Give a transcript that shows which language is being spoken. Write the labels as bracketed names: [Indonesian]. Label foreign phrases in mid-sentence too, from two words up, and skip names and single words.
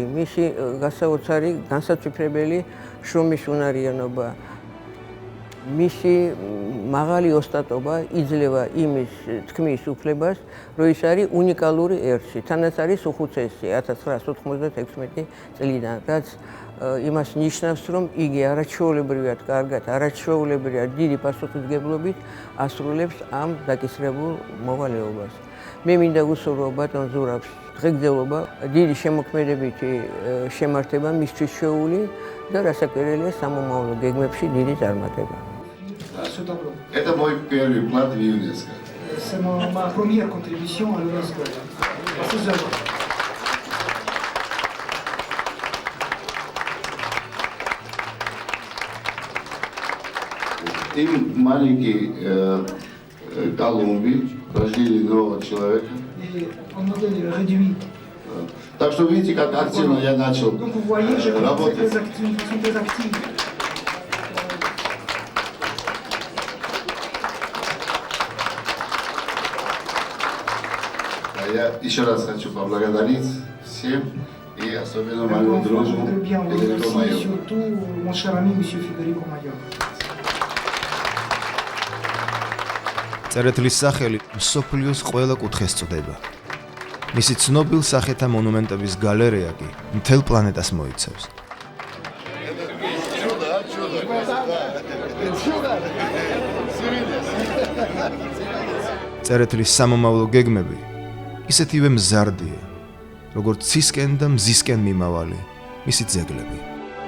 [Georgian] მისი გასაოცარი, განსაცვიფრებელი შრომის უნარიანობა, მისი მაღალი ოსტატობა იძლევა იმის თქმის უფლებას, რომ ის არის უნიკალური ერთში, თანაც არის უხუცესი 1996 წლიდან, რაც იმას ნიშნავს, რომ იგი არაჩვეულებრივად კარგად, არაჩვეულებრივად დიდი პასუხისმგებლობით ასრულებს ამ დაკისრებულ მოვალეობას. მე მინდა ვუსურვო ბატონ ზურაბს დღეგრძელობა, დიდი შემოქმედებითი შემართება მისთვის შეეული და რასაკვირველია სამომავლო გეგმებში დიდი წარმატება. [French] Ce tableau. [Russian] Это мой первый вклад в ЮНЕСКО. [French] C'est ma première contribution à l'UNESCO. Ces œuvres. [Russian] Им маленький Колумбий, рождение нового человека. [French] Et en modèle réduit. [Russian] Так что видите, как активно я начал [French] Donc vous voyez, je vais [Russian] работать. [French] très active, de façon très active. [Russian] Я еще раз хочу поблагодарить всем и особенно [French] Donc, [Russian] моему [French] enfin, je [Russian] другу [French] voudrais bien vous [Russian] Федерико [French] remercier, [Russian] Майору. [French] surtout mon cher ami, M. Federico Mayor. [Georgian] წერეთლის სახელი მსოფლიოს ყველა კუთხეს წვდება. მისი ცნობილ სახეთა მონუმენტების გალერეა კი მთელ პლანეტას მოიცავს. წერეთლის სამომავლო გეგმები ისეთივე მზარდია, როგორც ცისკენ და მზისკენ მიმავალი მისი ძეგლები.